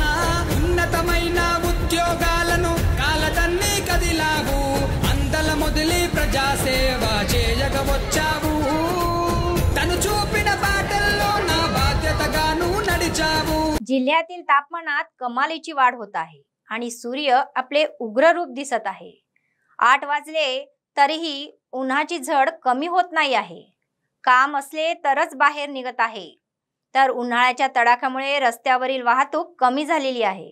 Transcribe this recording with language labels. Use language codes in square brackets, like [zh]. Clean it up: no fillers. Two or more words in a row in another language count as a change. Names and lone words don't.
[te] ఉన్నతమైన ఉద్యోగాలను కాలదన్ని కదిలావు, అందల మొదలి ప్రజాసేవ చేయగవచ్చావు. తను చూపిన బాటల్లో నా బాధ్యతగాను నడిచావు. [mr] जिल्ह्यातील तापमानात कमालीची वाढ होत आहे आणि सूर्य आपले उग्र रूप दिसत आहे. 8 वाजले तरीही उन्हाची झड कमी होत नाही आहे. काम असले तरच बाहेर निघत आहे. तर उन्हाळ्याच्या तडाख्यामुळे रस्त्यावरील वाहतूक कमी झालेली आहे.